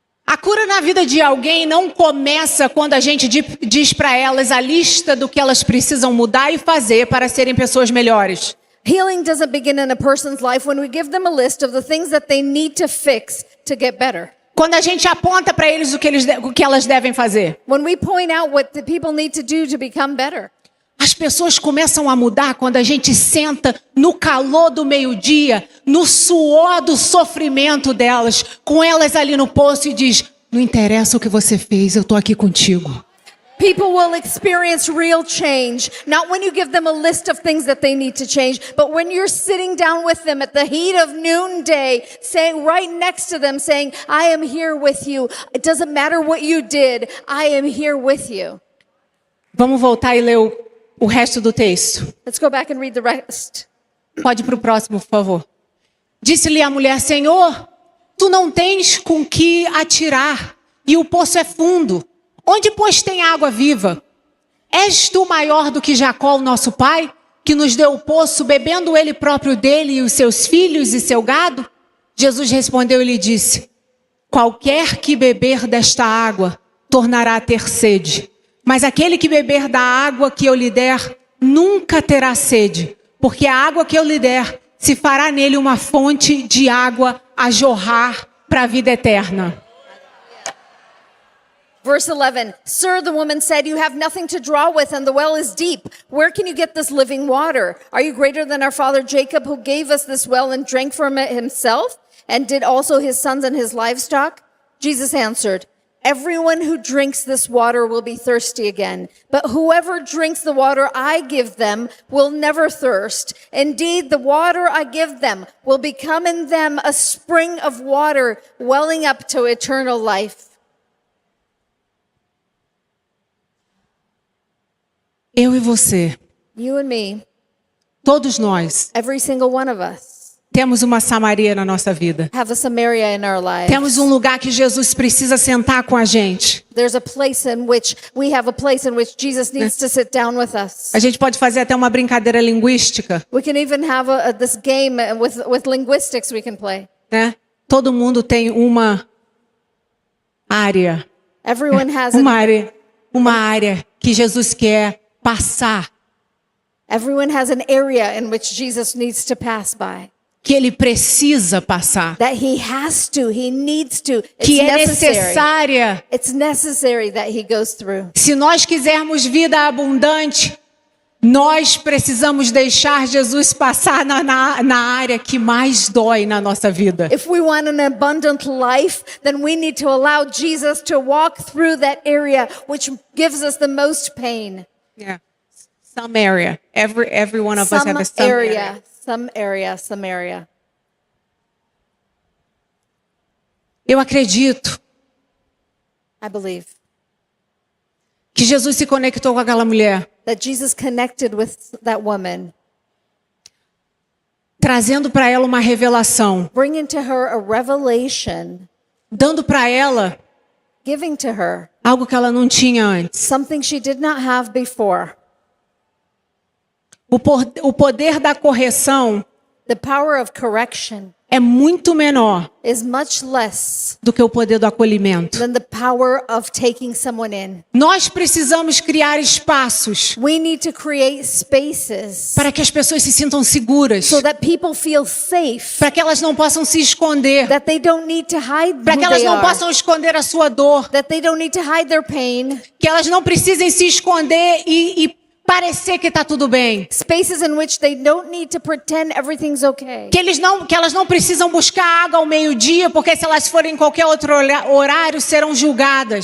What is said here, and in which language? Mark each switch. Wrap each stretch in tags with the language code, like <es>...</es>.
<pt>A cura na vida de alguém não começa quando a gente diz para elas a lista do que elas precisam mudar e fazer para serem pessoas melhores.</pt> <en>Healing doesn't begin in a person's life when we give them a list of the things that they need to fix to get better.</en> <pt>Quando a gente aponta para eles o que elas devem fazer.</pt> <en>When we point out what the people need to do to become better.</en> <pt>As pessoas começam a mudar quando a gente senta no calor do meio-dia, no suor do sofrimento delas, com elas ali no poço e diz: não interessa o que você fez, eu estou aqui contigo.</pt> <en>People will experience real change, not when you give them a list of things that they need to change, but when you're sitting down with them at the heat of noonday, saying right next to them, saying, I am here with you. It doesn't matter what you did, I am here with you.</en> <pt>Vamos voltar e ler o resto do texto.</pt> <en>Let's go back and read the rest.</en> <pt>Pode ir para o próximo, por favor. Disse-lhe a mulher: Senhor, tu não tens com que atirar, e o poço é fundo. Onde, pois, tem água viva? És tu maior do que Jacó, o nosso pai, que nos deu o poço, bebendo ele próprio dele e os seus filhos e seu gado? Jesus respondeu e lhe disse: qualquer que beber desta água tornará a ter sede. Mas aquele que beber da água que eu lhe der, nunca terá sede, porque a água que eu lhe der se fará nele uma fonte de água a jorrar para a vida eterna.</pt> <en>Verse 11, Sir, the woman said, you have nothing to draw with and the well is deep. Where can you get this living water? Are you greater than our father Jacob, who gave us this well and drank from it himself, and did also his sons and his livestock? Jesus answered, everyone who drinks this water will be thirsty again, but whoever drinks the water I give them will never thirst. Indeed, the water I give them will become in them a spring of water welling up to eternal life.</en> <pt>Eu e você,</pt> <en>You and me,</en> <pt>todos nós,</pt> <en>every single one of us,</en> <pt>temos uma Samaria na nossa vida.</pt> <en>have a Samaria in our lives.</en> <pt>Temos um lugar que Jesus precisa sentar com a gente.</pt> <en>There's a place in which we have a place in which Jesus needs to sit down with us.</en> <pt>A gente pode fazer até uma brincadeira linguística,</pt> <en>We can even have this game with linguistics we can play.</en> <pt>né? Todo mundo tem uma área,</pt> <en>Everyone has</en> <pt>uma área que Jesus quer passar,</pt> <en>everyone has an area in which Jesus needs to pass by.</en> <pt>que ele precisa passar,</pt> <en>That he needs to. It's</en> <pt>que é</pt> <en>necessary.</en> <pt>necessária.</pt> <en>It's necessary that he goes through.</en> <pt>Se nós quisermos vida abundante, nós precisamos deixar Jesus passar na área que mais dói na nossa vida.</pt> <en>If we want an abundant life, then we need to allow Jesus to walk through that area which gives us the most pain. Yeah. Some area. Every one of us have a some area. Some area.</en> <pt>Eu acredito</pt> <en>I believe</en> <pt>que Jesus se conectou com aquela mulher,</pt> <en>that Jesus connected with that woman,</en> <pt>trazendo para ela uma revelação,</pt> <en>bringing to her a revelation,</en> <pt>dando para ela</pt> <en>giving to her</en> <pt>algo que ela não tinha antes.</pt> <en>something she did not have before.</en> <pt>O poder da correção</pt> <en>The power of correction</en> <pt>é muito menor</pt> <en>is much less</en> <pt>do que o poder do acolhimento.</pt> <en>than the power of taking someone in.</en> <pt>Nós precisamos criar espaços</pt> <en>We need to create spaces</en> <pt>para que as pessoas se sintam seguras,</pt> <en>so that people feel safe,</en> <pt>para que elas não possam se esconder,</pt> <en>that they don't need to hide</en> <pt>para</pt> <en>who</en> <pt>que elas</pt> <en>they</en> <pt>não</pt> <en>are,</en> <pt>possam esconder a sua dor,</pt> <en>that they don't need to hide their pain,</en> <pt>que elas não precisem se esconder e parecer que está tudo bem,</pt> <en>spaces in which they don't need to pretend everything's okay.</en> <pt>que elas não precisam buscar água ao meio-dia, porque se elas forem em qualquer outro horário serão julgadas.</pt>